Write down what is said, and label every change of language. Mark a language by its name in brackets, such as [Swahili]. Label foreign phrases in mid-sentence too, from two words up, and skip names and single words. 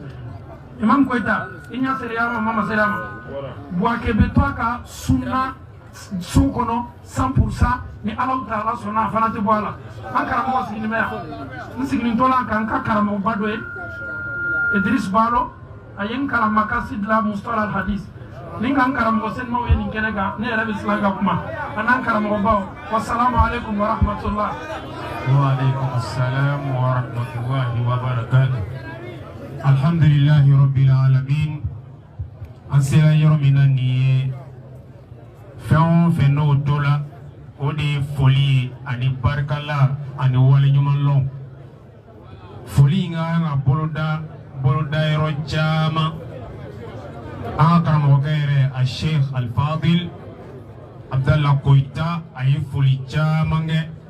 [Bambara] Imam Koyita i ɲɛ sera y'a ma ma sera ma Buwake bɛ to a ka sunna so kɔnɔ 100% ni Alahu Taala sɔnna a fana tɛ bɔ a la an karamɔgɔ sigilen bɛ yan n sigilen to la kan ka karamɔgɔba dɔ ye Idris Balo a ye n kalan makasi dilan Mustalah al-Hadis ni ka n karamɔgɔ senimaw ye nin kɛnɛ kan ne yɛrɛ bɛ siran ka kuma a n'an karamɔgɔbaw [Arabic] السلام عليكم ورحمة الله. وعليكم السلام ورحمة الله وبركاته. الحمد لله رب العالمين. [Bambara] An sera yɔrɔ min na nin ye fɛn o fɛn n'o to la o de ye foli ye ani barikala ani waleɲumanlɔn foli in ka kan ka boloda yɔrɔ caman an ka karamɔgɔkɛ yɛrɛ a Sheikh Al-Fadil Abdallah Koyita a ye foli caman kɛ